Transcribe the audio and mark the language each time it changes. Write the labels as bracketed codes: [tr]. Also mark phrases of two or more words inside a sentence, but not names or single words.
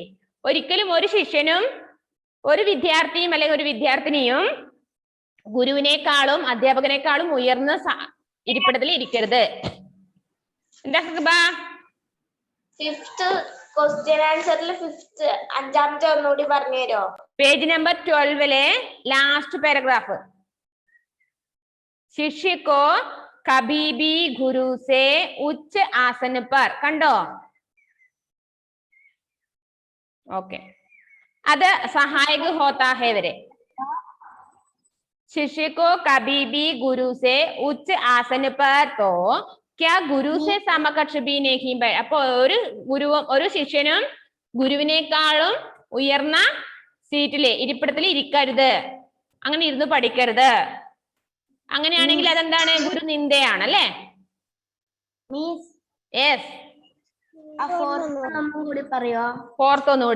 [ml] ഒരിക്കലും ഒരു ശിഷ്യനും ഒരു വിദ്യാർത്ഥിയും അല്ലെങ്കിൽ ഒരു വിദ്യാർത്ഥിനിയും ഗുരുവിനേക്കാളും അധ്യാപകനേക്കാളും ഉയർന്ന ഇരിപ്പിടത്തിൽ ഇരിക്കരുത്. എന്താ കൃപ? 5th [en] question answeril [ml] 5th അഞ്ചാമത്തെ ഒന്നുകൂടി പറഞ്ഞു തരോ? [en] page number 12 last paragraph. [hi] शिष्य को कभी भी गुरु से उच्च आसन पर. [ml] കണ്ടോ? ഓക്കെ, അത് [hi] सहायक होता है [ml] വരെ. [hi] शिष्य को कभी भी गुरु से उच्च आसन पर तो क्या गुरु से समकक्ष भी नहीं बैठ. [ml] അപ്പൊ ഒരു ശിഷ്യനും ഗുരുവിനേക്കാളും ഉയർന്ന സീറ്റില് ഇരിപ്പിടത്തിൽ ഇരിക്കരുത്, അങ്ങനെ ഇരുന്ന് പഠിക്കരുത്. അങ്ങനെയാണെങ്കിൽ അതെന്താണ്? ഗുരു നിന്ദയാണ് അല്ലേ? ഫോർത്ത് ഒന്നുകൂടി.